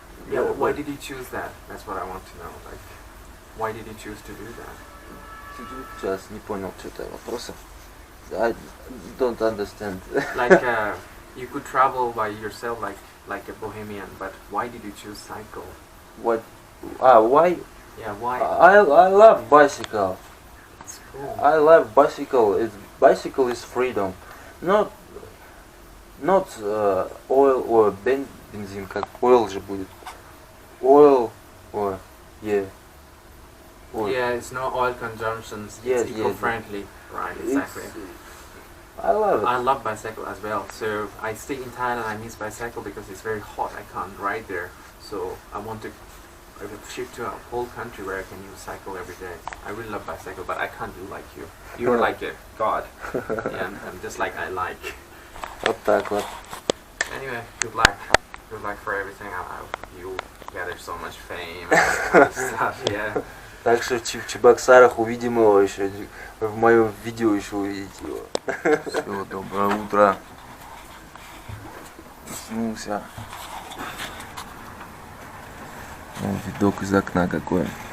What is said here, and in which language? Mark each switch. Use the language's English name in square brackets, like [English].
[English] Yeah, why did you choose that? That's what I want to know. Like, why did you choose to do that? [Russian] Сейчас не понял что-то вопроса. [English] I don't understand. Like, you could travel by yourself, like a bohemian, but why did you choose cycle? What? Why? Yeah, why? I love bicycle. It's cool. I love bicycle. Bicycle is freedom. Not oil or [Russian] бензин, как oil же будет. [English] Oil or yeah. Oil. Yeah, it's no oil consumptions. Yes, It's yes, eco-friendly, right? Exactly. I love it. I love bicycle as well. So I stay in Thailand. I miss bicycle because it's very hot. I can't ride there. So I want to shift to a whole country where I can use cycle every day. I really love bicycle, but I can't do like you. You're like a god. Yeah, I'm just like I like. [Russian] Вот так вот. [English] Anyway, good luck. Good luck for everything. You gather so much fame and stuff. Yeah. [Russian] Так что в Чебоксарах увидим его еще. В моем видео еще увидите его. Все, доброе утро. Проснулся. Видок из окна какой.